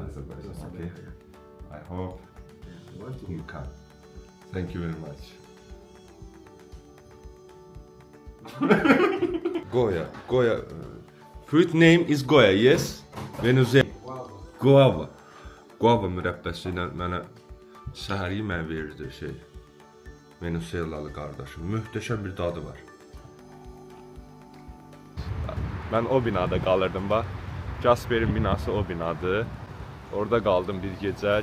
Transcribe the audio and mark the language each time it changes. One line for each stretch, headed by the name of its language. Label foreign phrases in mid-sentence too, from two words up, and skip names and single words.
English: as a person, okay? I hope you can. Thank you very much. Goya. Fruit name is Goya, yes? Venezuela.
Azerbaijani: Guava mürəbbəsi ilə mənə səhər yeməyi verirdi Venezuelalı qardaşım. Möhtəşəm bir dadı var. Mən o binada qalırdım bax. Jasperin binası o binadır. Orada qaldım bir gecə.